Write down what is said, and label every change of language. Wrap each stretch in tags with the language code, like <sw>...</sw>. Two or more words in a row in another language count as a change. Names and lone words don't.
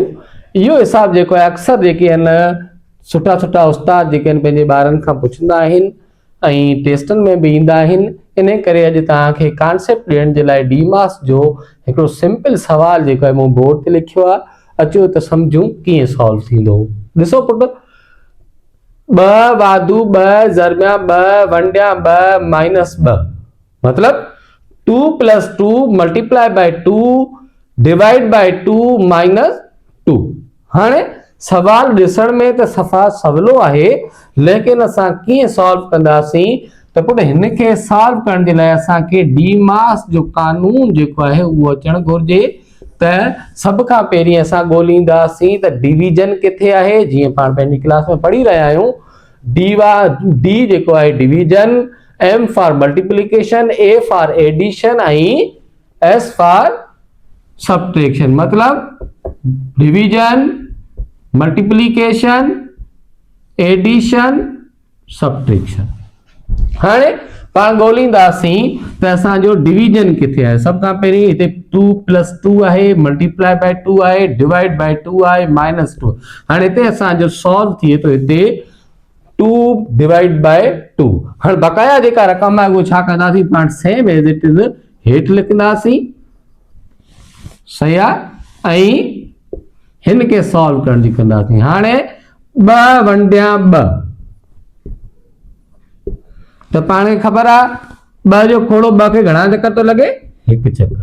<sd>इहो हिसाब जेको आहे अक्सर जेके आहिनि सुठा सुठा उस्ताद जेके आहिनि पंहिंजे ॿारनि खां पुछंदा आहिनि ऐं टेस्टन में भी ईंदा आहिनि। इन करे अॼु तव्हांखे कॉन्सेप्ट ॾियण जे लाइ डीमास जो हिकिड़ो सिंपल सवाल जेको आहे मूं बोर्ड ते लिखियो आहे, अचो त सम्झूं कीअं सॉल्व थींदो। ॾिसो पुट, 2 वाधू 2 ज़रबिया 2 वंडिया 2 माइनस 2 मतलब 2 + 2</sd> <en>multiply by 2 divide by 2 minus 2.</en> <sd>हाणे सवाल ॾिसण में त सफ़ा सवलो आहे, लेकिन असां कीअं सॉल्व कंदासीं त पुट हिन खे सॉल्व करण जे लाइ असांखे डीमास जो कानून जेको आहे उहो अचणु घुरिजे। त सब खां पहिरीं असां ॻोल्हींदासीं त डिवीजन किथे आहे। जीअं पाण पंहिंजी क्लास में पढ़ी रहिया आहियूं, डी जेको आहे डिवीजन,</sd> <en>M for multiplication, A for addition</en> <sd>ऐं</sd> <en>S for subtraction. matlab division, multiplication, addition, subtraction.</en> <sd>हाणे पाण ॻोल्हींदासीं त असांजो डिवीजन किथे आहे। सब खां पहिरीं हिते 2 + 2 आहे,</sd> <en>multiply by</en> <sd>2 आहे,</sd> <en>divide by</en> <sd>2 आहे, माइनस 2। हाणे हिते असांजो सॉल्व थिए थो हिते 2</sd> <en>divide by</en> <sd>2। हाणे बकाया जेका रक़म आहे उहो छा कंदासीं पाण</sd> <en>same as it is</en> <sd>हेठि लिखंदासीं, सही आहे, ऐं हिन खे सॉल्व करण जी कंदासीं। हाणे 2 वंडिया 2 त पाण खे ख़बर आहे 2 जो खोड़ो 2 खे घणा चक्कर थो लॻे, 1 चक्कर।</sd>